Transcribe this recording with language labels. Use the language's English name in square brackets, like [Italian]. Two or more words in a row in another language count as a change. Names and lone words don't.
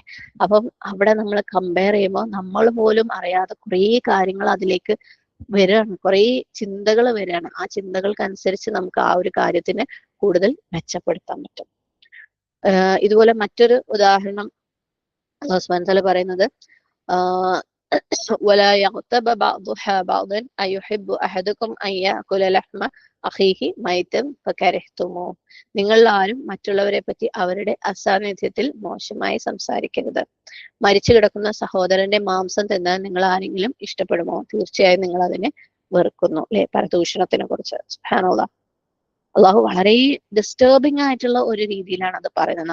[Malayalam] അപ്പം അവിടെ നമ്മൾ കമ്പയർ ചെയ്യുമ്പോൾ നമ്മൾ പോലും അറിയാതെ കുറേ കാര്യങ്ങൾ അതിലേക്ക് വരികയാണ്, കുറേ ചിന്തകൾ വരികയാണ്. ആ ചിന്തകൾക്കനുസരിച്ച് നമുക്ക് ആ ഒരു കാര്യത്തിനെ കൂടുതൽ മെച്ചപ്പെടുത്താൻ പറ്റും. ഇതുപോലെ മറ്റൊരു ഉദാഹരണം അല്ലാഹു [Arabic] سبحانه وتعالى [Malayalam] പറയുന്നത്, [Arabic] ولا يغتب بعضها بعضا أيحب أحدكم أن يأكل لحم أخيه ميتا فكرهتموه. [Malayalam] നിങ്ങൾ ആരും മറ്റുള്ളവരെ പറ്റി അവരുടെ അസാന്നിധ്യത്തിൽ മോശമായി സംസാരിക്കരുത്. മരിച്ചു കിടക്കുന്ന സഹോദരന്റെ മാംസം തിന്നാൻ നിങ്ങൾ ആരെങ്കിലും ഇഷ്ടപ്പെടുമോ? തീർച്ചയായും നിങ്ങൾ അതിനെ വെറുക്കുന്നു അല്ലെ. പരദൂഷണത്തിനെ കുറിച്ച്. സുബ്ഹാനല്ലാഹ്. അള്ളാഹു വളരെ ഡിസ്റ്റർബിങ് ആയിട്ടുള്ള ഒരു രീതിയിലാണ് അത് പറയുന്നത്.